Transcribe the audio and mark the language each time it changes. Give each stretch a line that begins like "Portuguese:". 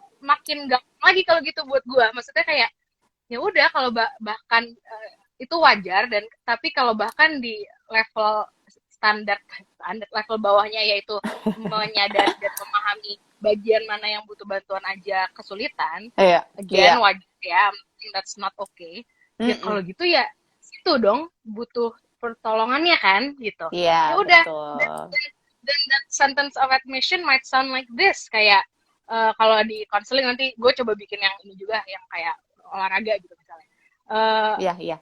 Indonesian: makin gampang lagi kalau gitu buat gua, maksudnya kayak ya udah kalau bahkan itu wajar, dan tapi kalau bahkan di level standar level bawahnya, yaitu menyadari dan memahami bagian mana yang butuh bantuan aja kesulitan, Iya.
English: again
Indonesian: wajar ya,
English: that's not okay.
Indonesian: Ya Mm-mm. kalau gitu ya itu dong butuh pertolongannya kan gitu. Iya, Ya udah, betul. dan
English: that sentence of admission might sound like this,
Indonesian: kayak kalau di konseling nanti gue coba bikin yang ini juga, yang kayak olahraga gitu misalnya. Iya.